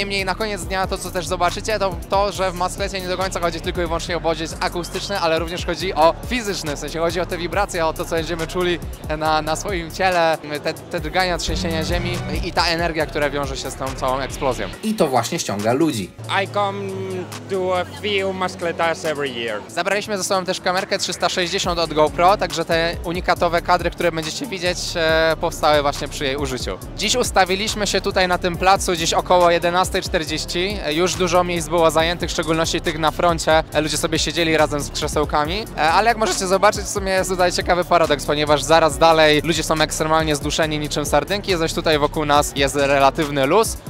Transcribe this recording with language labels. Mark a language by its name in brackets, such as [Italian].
[Polish] Niemniej na koniec dnia to, co też zobaczycie, to że w Masklecie nie do końca chodzi tylko i wyłącznie o bodziec akustyczny, ale również chodzi o fizyczny, w sensie chodzi o te wibracje, o to, co będziemy czuli na swoim ciele, te drgania, trzęsienia ziemi i ta energia, która wiąże się z tą całą eksplozją. I to właśnie ściąga ludzi. [English] I come to a few Maskletas every year. [Polish] Zabraliśmy ze sobą też kamerkę 360 od GoPro, także te unikatowe kadry, które będziecie widzieć, powstały właśnie przy jej użyciu. Dziś ustawiliśmy się tutaj na tym placu gdzieś około 11:40. Już dużo miejsc było zajętych, w szczególności tych na froncie. Ludzie sobie siedzieli razem z krzesełkami, ale jak możecie zobaczyć, w sumie jest tutaj ciekawy paradoks, ponieważ zaraz dalej ludzie są ekstremalnie zduszeni niczym sardynki, zaś tutaj wokół nas jest relatywny luz.